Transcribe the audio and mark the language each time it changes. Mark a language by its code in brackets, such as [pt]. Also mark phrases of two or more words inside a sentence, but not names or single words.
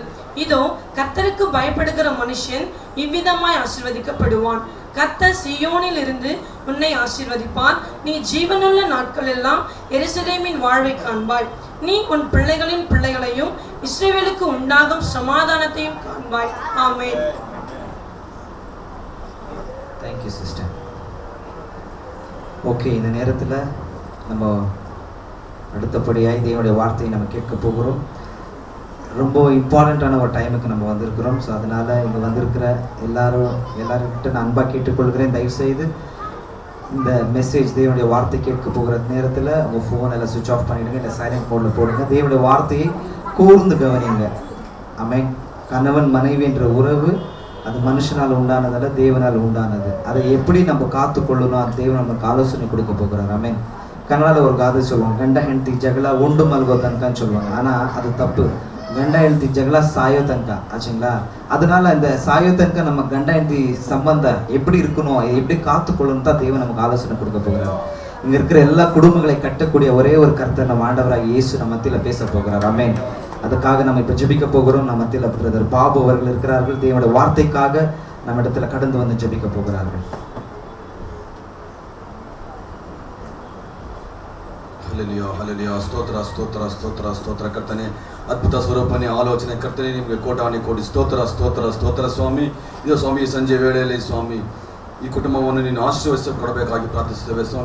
[ta] இதோ கர்த்தருக்கு பயப்படுகிற மனுஷன் இவ்விதமாய் ஆசீர்வதிக்கப்படுவான். கர்த்தர் சீயோனில் இருந்து உன்னை ஆசீர்வதிப்பார். நீ ஜீவனுள்ள நாட்கள் எல்லாம் எருசலேமின் வாழ்வை காண்பாய். நீ உன் பிள்ளைகளின் பிள்ளைகளையும் இஸ்ரவேலுக்கு உண்டாகும் சமாதானத்தையும் காண்பாய். ஆமென். [en] Thank you sister. [ta] ஓகே, இந்த நேரத்தில் நம்ம அடுத்தபடியாய் தேவனுடைய வார்த்தையை நம்ம கேட்க போகிறோம். ரொம்ப இம்பார்ட்டண்ட்டான ஒரு டைமுக்கு நம்ம வந்திருக்கிறோம். ஸோ அதனால் இங்கே வந்திருக்கிற எல்லாருக்கிட்ட நான் அன்பாக கேட்டுக்கொள்கிறேன். தயவுசெய்து இந்த மெசேஜ் தேவனுடைய வார்த்தை கேட்க போகிற நேரத்தில் உங்கள் ஃபோன் எல்லாம் [en] switch off [ta] பண்ணிவிடுங்க, இல்லை [en] silent mode [ta] போடுங்க. தேவனுடைய வார்த்தையை கூர்ந்து கவனிங்க. ஆமென். கணவன் மனைவி என்ற உறவு அது மனுஷனால் உண்டானதல்ல, தேவனால் உண்டானது. அதை எப்படி நம்ம காத்துக்கொள்ளணும், அது தேவன் நமக்கு ஆலோசனை கொடுக்க போகிறார். ஆமென். கன்னடாவில் ஒரு காதை சொல்லுவாங்க, [kn] ಗಂಡ ಹೆಂಡತಿ ಜಗಳ ಉಂಡು ಮಲ್ಗೋ ತನಕன்னு [ta] சொல்லுவாங்க. ஆனால் அது தப்பு. [kn] ಗಂಡ ಹೆಂಡತಿ ಜಗಳ ಸಾಯೋ ತನಕ ஆச்சுங்களா? [ta] அதனால இந்த [kn] ಸಾಯೋ ತನಕ [ta] நம்ம [kn] ಗಂಡ ಹೆಂಡತಿ [ta] சம்பந்தம் எப்படி இருக்கணும், எப்படி காத்துக்கொள்ளணும் தான் தேவன் நமக்கு ஆலோசனை கொடுக்க போகிறார். இங்கே இருக்கிற எல்லா குடும்பங்களை கட்டக்கூடிய ஒரே ஒரு கர்த்தர் நம்ம ஆண்டவராக இயேசு நம்ம மத்தியில் பேச போகிறார். ஆமென். அதுக்காக நம்ம இப்போ ஜெபிக்க போகிறோம். நம்ம மத்தியில் பிரதர் பாபு அவர்கள் இருக்கிறார்கள். தேவனுடைய வார்த்தைக்காக நம்ம இடத்துல கடந்து வந்து ஜெபிக்க போகிறார்கள். [kn] ಹಲ್ಲೆಲೂಯಾ, ಹಲ್ಲೆಲೂಯಾ. ಸ್ತೋತ್ರ, ಸ್ತೋತ್ರ, ಸ್ತೋತ್ರ, ಸ್ತೋತ್ರ ಕರ್ತನೆ. ಅದ್ಭುತ ಸ್ವರೂಪನೇ, ಆಲೋಚನೆ ಕರ್ತನೆ, ನಿಮಗೆ ಕೋಟಾನಿ ಕೋಟಿ ಸ್ತೋತ್ರ, ಸ್ತೋತ್ರ, ಸ್ತೋತ್ರ ಸ್ವಾಮಿ. ಇದು ಸ್ವಾಮಿ ಸಂಜೆ ವೇಳೆಯಲ್ಲಿ ಸ್ವಾಮಿ ಈ ಕುಟುಂಬವನ್ನು ನೀನು ಆಶೀರ್ವದಿಸಿ ಕೊಡಬೇಕಾಗಿ ಪ್ರಾರ್ಥಿಸುತ್ತೇವೆ ಸ್ವಾಮಿ.